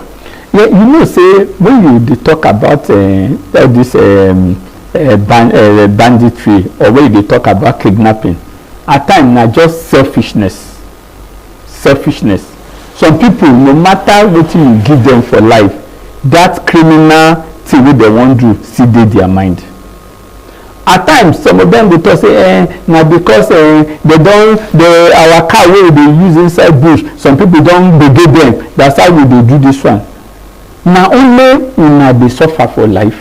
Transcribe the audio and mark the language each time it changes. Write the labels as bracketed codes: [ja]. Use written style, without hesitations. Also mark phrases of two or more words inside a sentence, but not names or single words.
[pcm] Yeah, you know, say when you talk about this banditry, or when you talk about kidnapping, at times na just selfishness. Some people, no matter what you give them for life, that criminal thing wey they wan do still dey their mind. At times some of them go talk say na because our car wey we dey use inside bush, some people don gbege them, that's how we dey do this one. Na only una dey suffer for life.